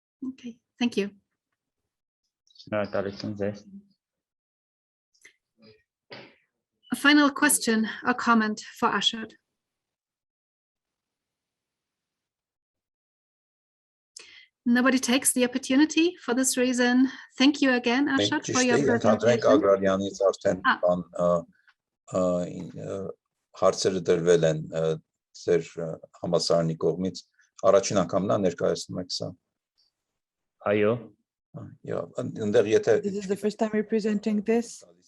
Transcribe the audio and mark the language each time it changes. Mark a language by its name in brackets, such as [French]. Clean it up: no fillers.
[English] Okay, thank you. A final question or comment for Ashad. Nobody takes the opportunity. For this reason, thank you again, Ashad, for your presentation. [Armenian] Հարցերը դրվել են ձեր համալսարանի կողմից, առաջին անգամն է ներկայացնում եք սա։ Այո։ [English] This is the first time you're presenting this?